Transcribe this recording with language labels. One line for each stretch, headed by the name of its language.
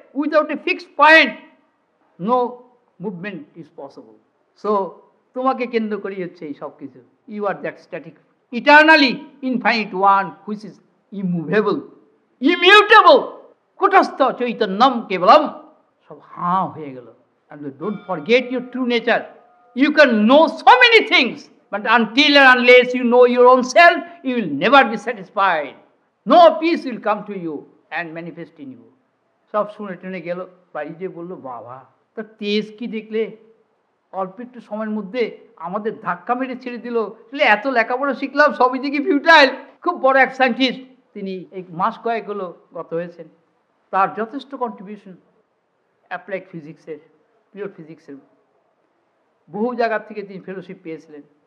English: Without a fixed point no movement is possible. So
Bangla: তোমাকে কেন্দ্র করেই হচ্ছে এই সব কিছু।
English: you are that static eternally infinite one which is immovable, immutable,
Sanskrit: কুটস্থ চৈতন্যম কেবলম।
Bangla: সব হাঁ হয়ে গেল।
English: And don't forget your true nature. You can know so many things, but until and unless you know your own self, you will never be satisfied. No peace will come to you and manifest in you.
Bangla: সব শুনে টেনে গেল, বাড়ি যে বললো বাবা তা তেজ কি দেখলে, অল্প একটু সময়ের মধ্যে আমাদের ধাক্কা মেরে ছেড়ে দিল। এত লেখাপড়া শিখলাম, সবই দেখি ফিউটাইল। খুব বড় এক সায়েন্টিস্ট, তিনি এই মাস কয়েক হলো গত হয়েছেন। তার যথেষ্ট কন্ট্রিবিউশন অ্যাপ্লাইড ফিজিক্সের, পিওর ফিজিক্সের, বহু জায়গা থেকে তিনি ফেলোশিপ পেয়েছিলেন।